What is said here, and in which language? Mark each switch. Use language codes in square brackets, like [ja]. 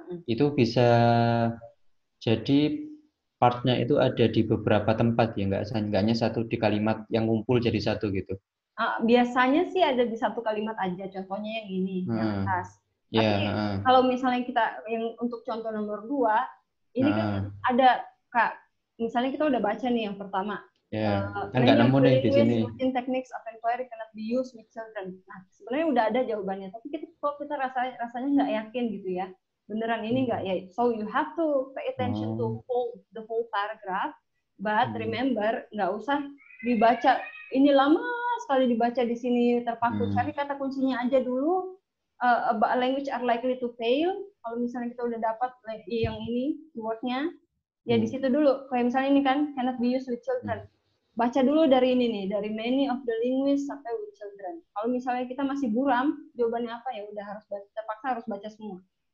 [id] Itu bisa jadi partnya itu ada di beberapa tempat ya, nggak hanya satu di kalimat yang ngumpul jadi satu gitu. Biasanya sih ada di satu kalimat aja, contohnya yang ini, yang atas. Tapi kalau misalnya kita yang untuk contoh nomor 2, ini kan ada misalnya kita udah baca nih yang pertama. Kan nggak nemu nih di sini. [en] Routine techniques of inquiry cannot be used with children. [id] Nah, sebenarnya udah ada jawabannya, tapi kalau kita rasanya nggak yakin gitu ya, beneran ini nggak ya. [en] So you have to pay attention to the whole paragraph, but remember [id] nggak usah dibaca. Ini lama sekali dibaca di sini terpaku. Cari kata kuncinya aja dulu. [en] Language are likely to fail. [id] Kalau misalnya kita udah dapat yang ini keywordnya, ya di situ dulu. Kayak misalnya ini kan [en] cannot be used with children. [id] Baca dulu dari ini nih, dari [en] many of the linguists [id] sampai [en] with children. [id] Kalau misalnya kita masih buram, jawabannya apa ya udah terpaksa harus baca semua.